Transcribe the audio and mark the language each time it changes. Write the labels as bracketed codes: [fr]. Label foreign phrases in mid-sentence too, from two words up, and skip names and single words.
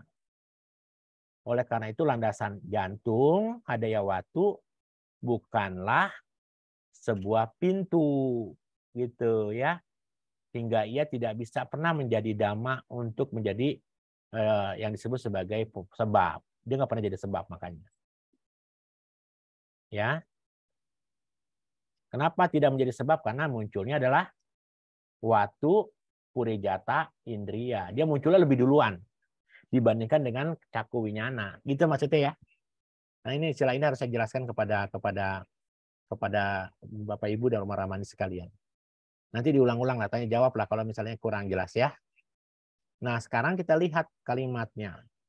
[id] Oleh karena itu landasan jantung Hadayawatu bukanlah sebuah pintu gitu ya, hingga ia tidak bisa pernah menjadi dhamma untuk menjadi yang disebut sebagai sebab. Dia nggak pernah jadi sebab makanya. Ya. Kenapa tidak menjadi sebab? Karena munculnya adalah [pi] watu purijata indriya. [id] Dia munculnya lebih duluan dibandingkan dengan caku winyana. Gitu maksudnya ya. Nah, ini istilah ini harus saya jelaskan kepada Bapak Ibu dan Roma Ramani sekalian. Nanti diulang-ulang lah, tanya jawab lah kalau misalnya kurang jelas ya. Nah, sekarang kita lihat kalimatnya.